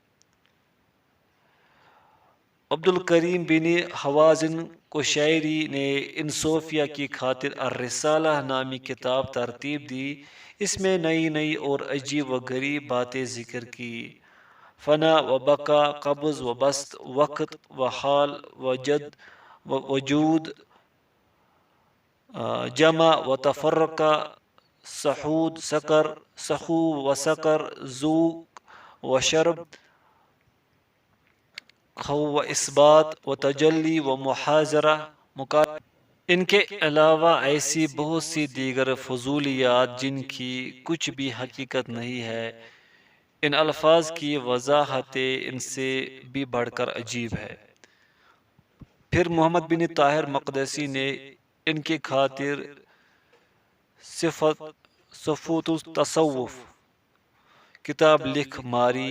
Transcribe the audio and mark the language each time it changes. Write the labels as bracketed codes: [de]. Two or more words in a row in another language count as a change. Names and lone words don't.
[ur] عبد الکریم بن حوازن قشیری نے ان صوفیہ کی خاطر الرسالہ نامی کتاب ترتیب دی۔ اس میں نئی نئی اور عجیب و غریب باتیں ذکر کی، فنا و بقا، قبض و بسط، وقت و حال و جد و وجود، جمع و تفرقہ، سحود سکر، سخو و سکر، ذوق و شرب، خو و اثبات و تجلی و محاذرہ، ان کے علاوہ ایسی بہت سی دیگر فضولیات جن کی کچھ بھی حقیقت نہیں ہے۔ ان الفاظ کی وضاحت ان سے بھی بڑھ کر عجیب ہے۔ پھر محمد بن طاہر مقدسی نے ان کی خاطر صفوت التصوف کتاب لکھ ماری۔